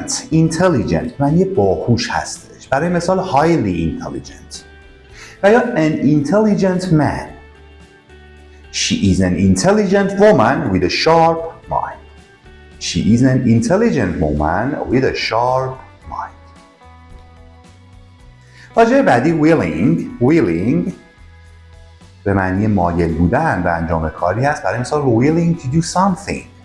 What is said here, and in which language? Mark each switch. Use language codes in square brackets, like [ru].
[fa] intelligent معنی باهوش هستش. برای مثال [en] highly intelligent [fa] و یا [en] an intelligent man. She is an intelligent woman with a sharp mind. She is an intelligent woman with a sharp mind. [fa] واژه بعدی willing به معنی مایل بودن به انجام کاری است. برای مثال [en] willing to do something.